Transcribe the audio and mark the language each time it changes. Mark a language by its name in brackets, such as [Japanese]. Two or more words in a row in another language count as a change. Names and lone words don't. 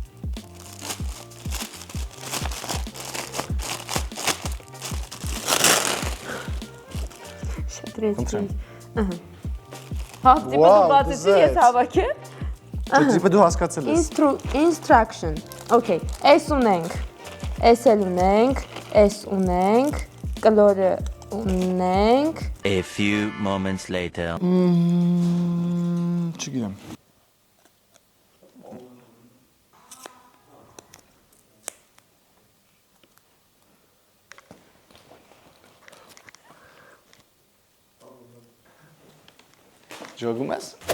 [Armenian] Շատրեցի։ Ահա։ Հա, տիպը դու բացեցի, ես հավաքեմ։ Դե դու հասկացել ես։ [English] Instruction. [Armenian] Okay, այս ունենք, այս էլ ունենք, այս ունենք, կլորը ունենք։ [English] A few moments later. [Armenian] Չգիտեմ։ Ջոգում ես։